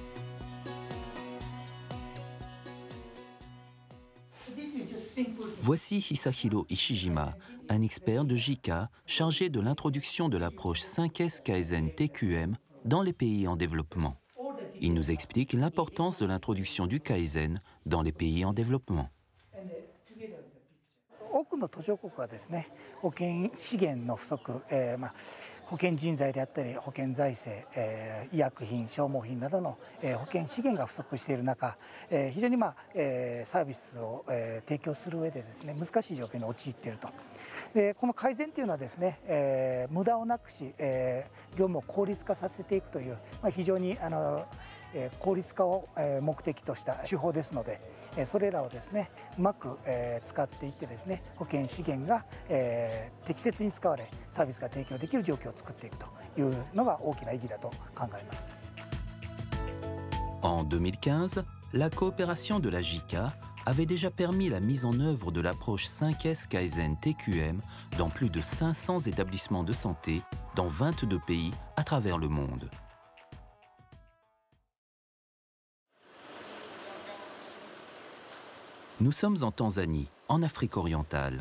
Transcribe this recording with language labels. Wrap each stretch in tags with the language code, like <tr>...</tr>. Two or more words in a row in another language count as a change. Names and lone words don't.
<fr>Voici Hisahiro Ishijima, un expert de JICA chargé de l'introduction de l'approche 5S Kaizen TQM dans les pays en développement. Il nous explique l'importance de l'introduction du Kaizen dans les pays en développement.</fr> <ja>多くの途上国はですね、保険資源の不足、保険人材であったり保険財政、医薬品、消耗品などの、保険資源が不足している中、非常にサービスを、提供する上でですね、難しい状況に陥っていると。でこの改善というのはですね、無駄をなくし、業務を効率化させていくという、非常に効率化を目的とした手法ですので、それらをですねうまく使っていってですね、保険資源が適切に使われサービスが提供できる状況を作っていくというのが大きな意義だと考えます。</ja> <fr>En 2015, la coopération de la JICA avait déjà permis la mise en œuvre de l'approche 5S Kaizen TQM dans plus de 500 établissements de santé dans 22 pays à travers le monde. Nous sommes en Tanzanie, en Afrique orientale.</fr>